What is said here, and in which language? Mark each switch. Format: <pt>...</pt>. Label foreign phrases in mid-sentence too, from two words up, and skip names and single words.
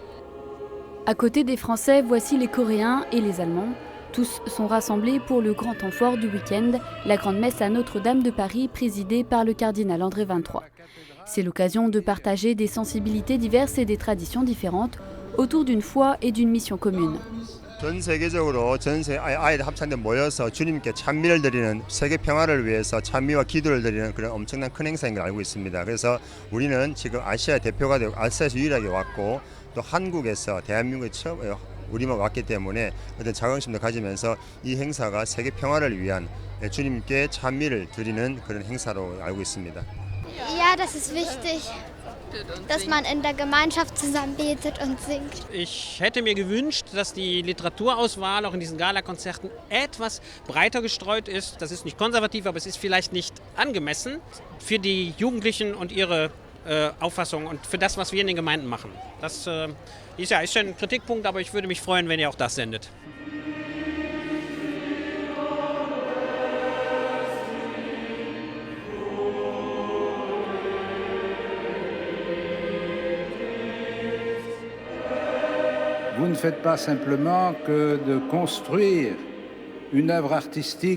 <fr>À côté des Français, voici les Coréens et les Allemands. Tous sont rassemblés pour le grand temps fort du week-end, la grande messe à Notre-Dame de Paris, présidée par le cardinal André XXIII. C'est l'occasion de partager des sensibilités diverses et des traditions différentes autour d'une foi et d'une mission commune.</fr> <ko>전 세계적으로 아이들 합창대 모여서 주님께 찬미를 드리는 세계 평화를 위해서 찬미와 기도를 드리는 그런 엄청난 큰 행사인 걸 알고 있습니다. 그래서 우리는 지금 아시아 대표가 되고 아시아에서 유일하게 왔고 또 한국에서 대한민국에 처음 우리만 왔기 때문에 어떤 자긍심도 가지면서 이 행사가 세계 평화를 위한 주님께 찬미를 드리는 그런 행사로 알고 있습니다.</ko> <de>Ja, das ist wichtig, dass man in der Gemeinschaft zusammen betet und singt. Ich hätte mir gewünscht, dass die Literaturauswahl auch in diesen Galakonzerten etwas breiter gestreut ist. Das ist nicht konservativ, aber es ist vielleicht nicht angemessen für die Jugendlichen und ihre Auffassung und für das, was wir in den Gemeinden machen. Das ist ein Kritikpunkt, aber ich würde mich freuen, wenn ihr auch das sendet.</de> <fr>Vous ne faites pas simplement que de construire une œuvre artistique</fr>